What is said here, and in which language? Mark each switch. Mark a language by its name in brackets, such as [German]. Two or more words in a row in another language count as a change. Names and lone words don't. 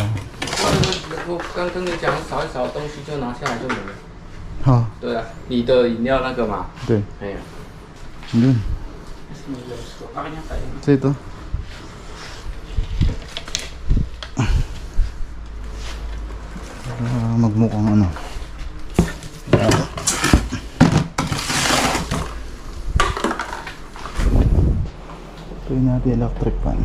[Chinese] 我刚跟你讲，扫一扫东西就拿下来就没了。 ha, 对啊，你的饮料那个嘛， [Filipino] ito [Chinese] 哎呀， [Filipino] yun. Akin yung tayo. So ito. Para magmukhang ano. Ito yung natin [English] electric fan.